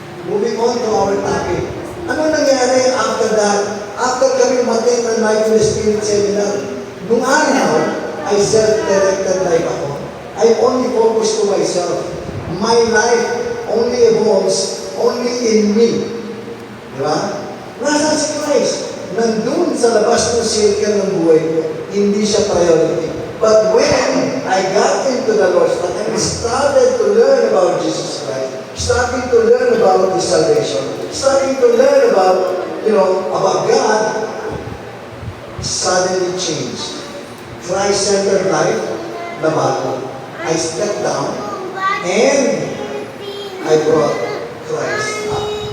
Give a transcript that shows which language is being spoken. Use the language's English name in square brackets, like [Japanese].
[English] Moving on to our topic. [Filipino] Ano nangyari [English] after that? [Filipino] After kami umattend ng Life of the Spirit seminar, nung araw, ay self-directed life ako. [English] I only focus to myself. My life only evolves only in me. [Filipino] Di ba? Nasaan si Christ? Nandun sa labas ng circle ng buhay ko. Hindi siya priority. [English] But when I got into the Lord's Camp and started to learn about Jesus Christ, starting to learn about His salvation, starting to learn about, about God, suddenly changed. Christ-centered life, [Filipino] nabago. [English] I stepped down and I brought Christ up.